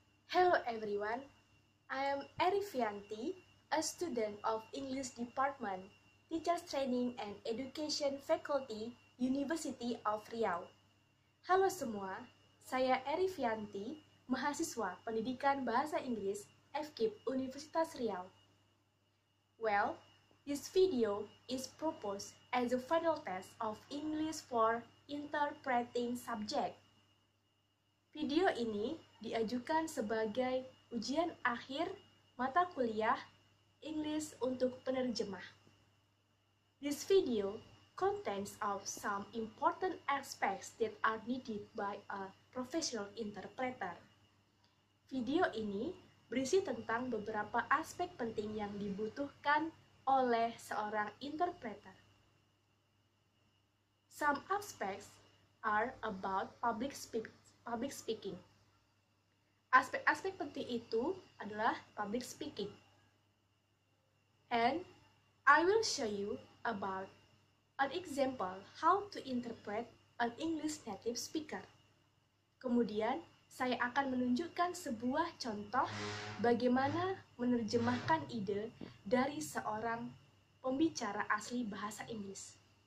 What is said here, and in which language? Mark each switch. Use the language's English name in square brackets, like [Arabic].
[English] Hello everyone, I am Erifianti, a student of English Department, Teachers Training and Education Faculty, University of Riau. [Indonesian] Halo semua, saya Erifianti, mahasiswa Pendidikan Bahasa Inggris FKIP Universitas Riau. [English] Well, this video is proposed as a final test of English for interpreting subject. [Indonesian] Video ini diajukan sebagai ujian akhir mata kuliah English untuk penerjemah. [English] This video contains of some important aspects that are needed by a professional interpreter. [Indonesian] Video ini berisi tentang beberapa aspek penting yang dibutuhkan oleh seorang interpreter. [English] Some aspects are about public speaking. [Indonesian] Aspek-aspek penting itu adalah public speaking. [English] And I will show you about an example how to interpret an English native speaker. [Indonesian] Kemudian, saya akan menunjukkan sebuah contoh bagaimana menerjemahkan ide dari seorang pembicara asli bahasa Inggris.